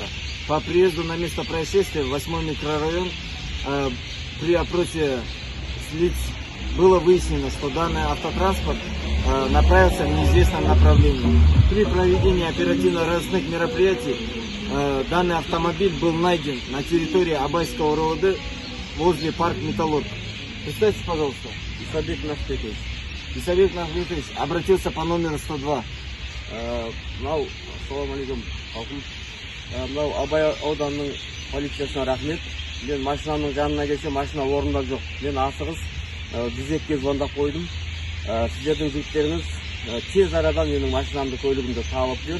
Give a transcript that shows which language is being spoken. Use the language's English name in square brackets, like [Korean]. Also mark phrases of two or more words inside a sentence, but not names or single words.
[Russian] По приезду на место происшествия в 8-й микрорайон при опросе лиц было выяснено, что данный автотранспорт направился в неизвестном направлении. При проведении оперативно-розыскных мероприятий данный автомобиль был найден на территории Абайского РОВД возле парка Металлург. Представьте, пожалуйста. Исабек Нахметович. Исабек Нахметович обратился по номеру 102. [Arabic] السلام عليكم, халқым. [Kazakh] Абай ауданының полициясына рахмет. Мен машинаның жанына келсем, машина орында жоқ. Мен асығыс дизекке звондап қойдым. Сіздердің жігіттеріңіз тез арадан менің машинамды, көлігімді табып берді.